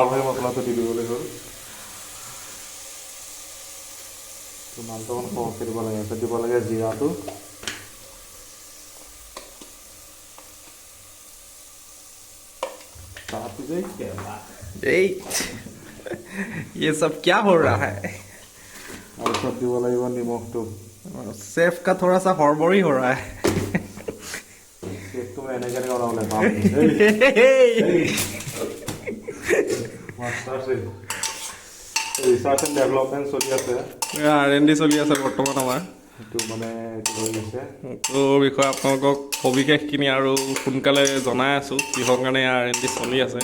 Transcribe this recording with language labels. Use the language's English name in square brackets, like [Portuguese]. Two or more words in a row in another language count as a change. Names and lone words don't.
[Assamese] মছলাটো দি দিবলৈ হ'ল। তো মালটো অকণ সৰহকৈ দিব লাগে, তাৰপিছত দিব লাগে জিৰাটো। [Hindi] এই ये सब क्या हो रहा है? [Assamese] তাৰপিছত দিব লাগিব নিমখটো। [Hindi] सेफ का थोड़ा सा हड़बड़ी हो रहा है। [Assamese] কেকটো এনেকৈ বনাবলৈ পাম। মাষ্টাৰ চেফ [English] research and development [Assamese] চলি আছে। R&D চলি আছে বৰ্তমান আমাৰ। সেইটো মানে এইটো হৈ গৈছে। তো বিষয়ে আপোনালোকক সবিশেষখিনি আৰু সোনকালে জনাই আছোঁ কিহৰ কাৰণে R&D চলি আছে।